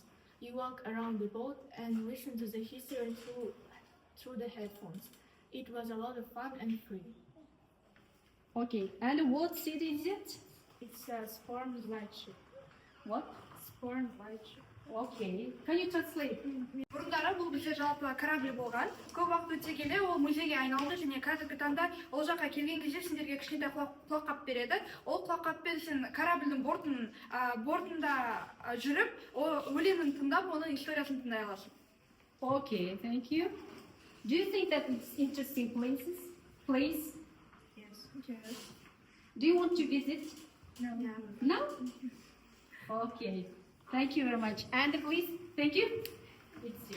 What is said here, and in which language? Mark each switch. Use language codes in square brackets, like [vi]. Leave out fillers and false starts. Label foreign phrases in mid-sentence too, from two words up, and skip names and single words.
[en] You walk around the boat and listen to the history through the headphones. It was a lot of fun and free. Okay, and what city is it? It's a Sporn lightship. What? Sporn lightship. Okay, can you translate? [kk] Бұрындары бұл бізде жалпы корабль болған. Көп уақыт өте келе ол музейге айналды және қазіргі таңда ол жаққа келген кезде сендерге кішкентай құлаққап береді. Ол құлаққаппен сен корабльдің бортында жүріп, өлеңін тыңдап, оның историясын тыңдай аласың. [en] Okay, thank you. Do you think that it's interesting place? Yes. Do you want to visit? No. No? Okay, thank you very much. And please, thank you. It's you.